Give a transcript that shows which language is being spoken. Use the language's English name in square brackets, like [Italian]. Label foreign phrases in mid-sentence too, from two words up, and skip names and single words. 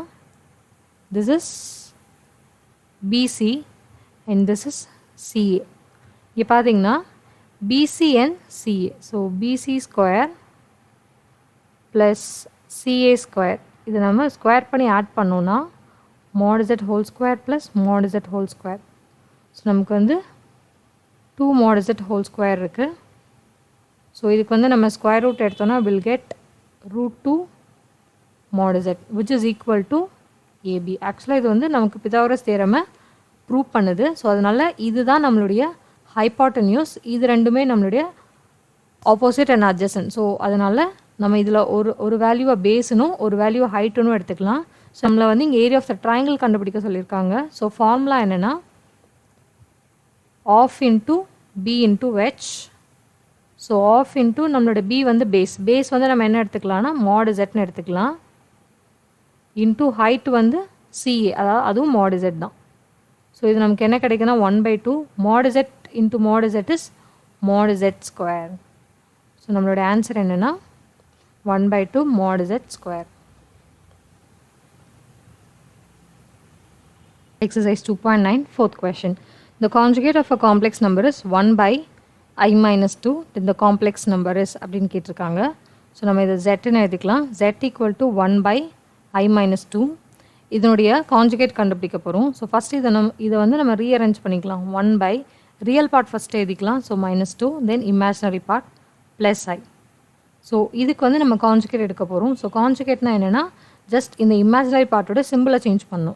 [English] this is BC and this is CA. [Tamil] இங்கே பார்த்தீங்கன்னா [English] BC and CA. So BC square plus CA square. [Tamil] இது நம்ம ஸ்கொயர் பண்ணி ஆட் பண்ணோன்னா [English] mod z whole square plus mod z whole square. [Tamil] ஸோ நமக்கு வந்து 2 [English] mod z whole square [Tamil] இருக்குது. ஸோ இதுக்கு வந்து நம்ம [English] square root [Tamil] எடுத்தோன்னா [English] will get √2 mod z which is equal to AB. [Tamil] ஆக்சுவலாக இது வந்து நமக்கு பிதாகோரஸ் தியரமை ப்ரூவ் பண்ணுது. ஸோ அதனால் இதுதான் நம்மளுடைய ஹைபாட்டன்யூஸ். இது ரெண்டுமே நம்மளுடைய [English] opposite and adjacent. [Tamil] ஸோ அதனால் நம்ம இதில் ஒரு வேல்யூவை பேஸுனும் ஒரு வேல்யூவை ஹைட்டுன்னு எடுத்துக்கலாம். ஸோ நம்மளை வந்து இங்கே [English] area of the triangle [Tamil] கண்டுபிடிக்க சொல்லியிருக்காங்க. ஸோ ஃபார்முலா என்னென்னா [English] half into b into h. [Tamil] ஸோ [English] half into [Tamil] நம்மளோட பி வந்து பேஸ் வந்து நம்ம என்ன எடுத்துக்கலாம்னா [English] mod z [Tamil] ன்னு எடுத்துக்கலாம். இன்ட்டு ஹைட் வந்து சிஏ, அதாவது அதுவும் [English] mod z [Tamil] தான். ஸோ இது நமக்கு என்ன கிடைக்குன்னா 1/2 [English] mod z into mod z is mod z square. [Tamil] ஸோ நம்மளோட ஆன்சர் என்னென்னா 1/2 [English] mod z square. Exercise 2.9 fourth question. The conjugate of a complex number is 1/i - 2 then the complex number is [Tamil] அப்படின்னு கேட்டிருக்காங்க. ஸோ நம்ம இதை zன்னு எழுதிக்கலாம். [English] z equal to [Tamil] 1/i - 2. இதனுடைய கான்ஜுகேட் கண்டுபிடிக்க போகிறோம். ஸோ ஃபஸ்ட் இதை வந்து நம்ம ரீஅரேஞ்ச் பண்ணிக்கலாம். 1/i [English] real part first [Tamil] எழுதிக்கலாம். ஸோ -2 [English] then imaginary part plus I. [Tamil] ஸோ இதுக்கு வந்து நம்ம கான்ஜுகேட் எடுக்க போகிறோம். ஸோ கான்ஜுகேட்னா என்னென்னா ஜஸ்ட் இந்த [English] imaginary part symbol change [Tamil] பண்ணணும்.